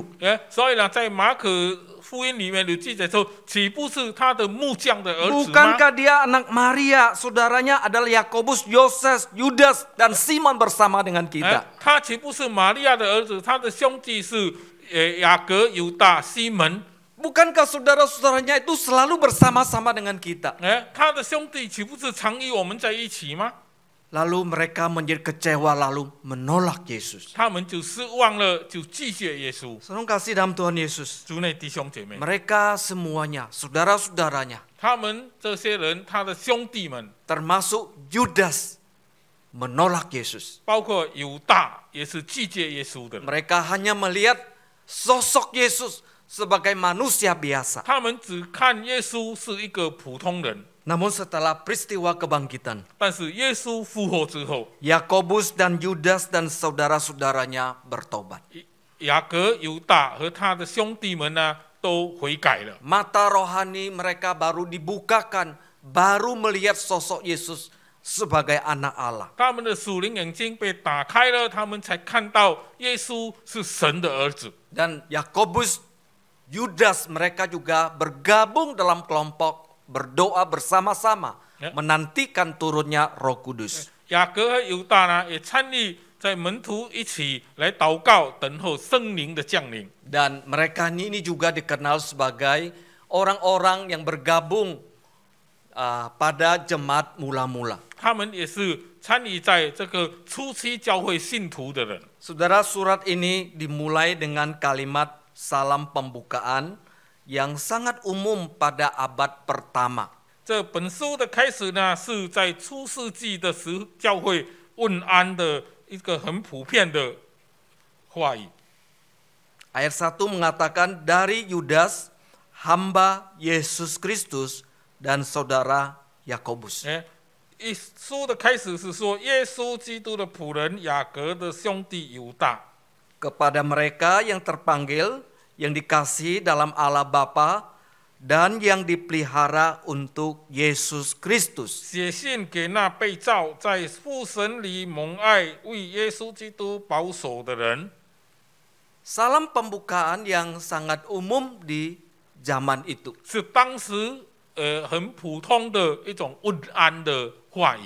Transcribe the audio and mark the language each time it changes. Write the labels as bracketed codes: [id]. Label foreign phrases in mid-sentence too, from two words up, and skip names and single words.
[zh] 所以呢，在马可福音里面有记载说，岂不是他的木匠的儿子吗？ [id] Bukankah dia anak Maria, saudaranya adalah Yakobus, Yoses, Yudas, dan Simon bersama dengan kita? [zh] 他岂不是玛利亚的儿子？他的兄弟是雅各、犹大、西门。 [id] Bukankah saudara-saudaranya itu selalu bersama-sama dengan kita? [zh] 他的兄弟岂不是常与我们在一起吗？ [id] Lalu mereka menjadi kecewa, lalu menolak Yesus. [zh] 他们就失望了，就拒绝耶稣。 [id] Saudara kasih dalam Tuhan Yesus, [zh] 主内弟兄姐妹， [id] mereka semuanya, saudara-saudaranya, [zh] 他们这些人，他的兄弟们， [id] termasuk Yudas, menolak Yesus. [zh] 包括犹大，也是拒绝耶稣的。 [id] Mereka hanya melihat sosok Yesus sebagai manusia biasa. [zh] 他们只看耶稣是一个普通人， [id] Namun setelah peristiwa kebangkitan, [zh] 但是耶稣复活之后， [id] Yakobus dan Yudas dan saudara-saudaranya bertobat. [zh] 雅各、犹大和他的兄弟们呢，都悔改了。 [id] Mata rohani mereka baru dibukakan, baru melihat sosok Yesus sebagai anak Allah. [zh] 他们的属灵眼睛被打开了，他们才看到耶稣是神的儿子。 [id] Dan Yakobus, Yudas mereka juga bergabung dalam kelompok berdoa bersama-sama, Ya. menantikan turunnya Roh Kudus. [zh] 雅各和犹大呢，也参与在门徒一起来祷告，等候圣灵的降临。 [id] Dan mereka ini juga dikenal sebagai orang-orang yang bergabung pada jemaat mula-mula. [zh] 他们也是参与在这个初期教会信徒的人。 [id] Saudara, surat ini dimulai dengan kalimat salam pembukaan yang sangat umum pada abad pertama. [zh] 这本书的开始呢，是在初世纪的时教会问安的一个很普遍的话语。 [id] Ayat 1 mengatakan dari Yudas, hamba Yesus Kristus dan saudara Yakobus. [zh] 一书的开始是说，耶稣基督的仆人雅各的兄弟犹大， [id] Kepada mereka yang terpanggil, yang dikasihi dalam Allah Bapa, dan yang dipelihara untuk Yesus Kristus. [zh] 写信给那被召在父神里蒙爱、为耶稣基督保守的人。 [id] Salam pembukaan yang sangat umum di zaman itu. [zh] 是当时很普通的一种问安的话语。